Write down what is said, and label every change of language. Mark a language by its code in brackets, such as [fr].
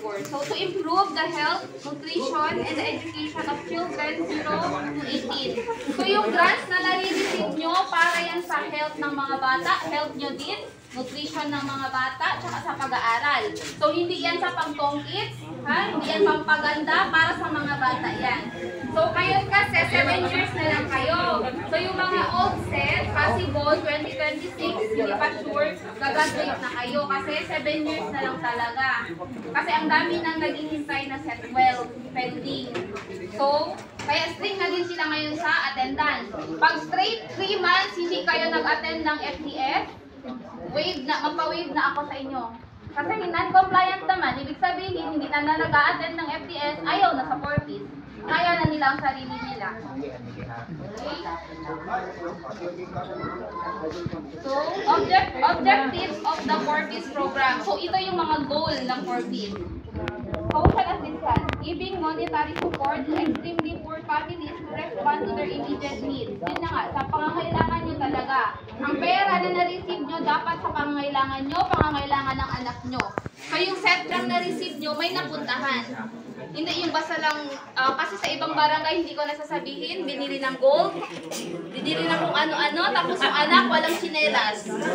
[en] So to improve the health, nutrition, and the education of children 0 to 18. [tl] So yung grants na nare-receive nyo para yan sa health ng mga bata, health nyo din, nutrition ng mga bata, tsaka sa pag-aaral. So hindi yan sa pang-tongkits, hindi yan pampaganda, para sa mga bata yan. So kayo kasi 7 years na lang kayo. So yung mga old set, possible 2026, hindi pa sure, gagraduate na kayo kasi 7 years na lang talaga. Kasi ang dami nang naghihintay na set 12 pending. So, kaya string na din sila ngayon sa attendance. Pag straight 3 months hindi kayo nag-attend ng FDS, magpa-wave na ako sa inyo. Kasi non-compliant naman, ibig sabihin hindi na nag-attend ng FDS, ayaw na sa 40s. Kaya na nila ang sarili nila. Okay? [en] So, objectives of the 40s program. So, [tl] ito yung mga goal ng 40s. [en] Social assistance, giving monetary support to extremely poor families to respond to their immediate needs. [tl] Yun na nga, sa pangangailangan nyo talaga. Ang pera na na-receive nyo, dapat sa pangangailangan nyo, pangangailangan ng anak nyo. So yung set lang na-receive nyo, may napuntahan. Hindi yung basta lang, kasi sa ibang barangay, hindi ko nasasabihin, binili ng gold, binili ng kung ano-ano, tapos yung anak, walang chinelas.